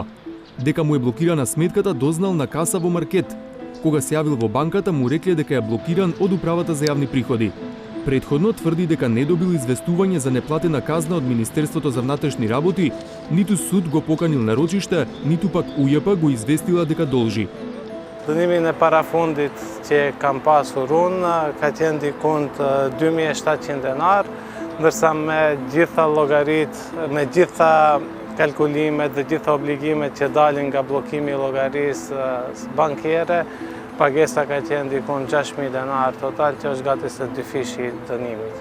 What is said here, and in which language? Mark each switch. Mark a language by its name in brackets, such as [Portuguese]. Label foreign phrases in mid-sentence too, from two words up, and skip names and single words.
[Macedonian] Дека му е блокирана сметката дознал на каса во маркет. Кога се јавил во банката, му рекле дека е блокиран од управата за јавни приходи. Предходно тврди дека не добил известување за неплатена казна од Министерството за внатрешни работи, ниту суд го поканил на рочиште, ниту пак УЈП го известила дека должи. [Albanian] Dënimi në parafundit që kam pasur unë ka qenë dikund 2700 denar, ndërsa me gjitha llogaritë, me gjitha kalkulimet dhe gjitha obligimet që dalin nga bllokimi i llogarisë bankere, pagesa ka qenë dikund 6000 denar total, që është gati se 2 fishi i dënimit.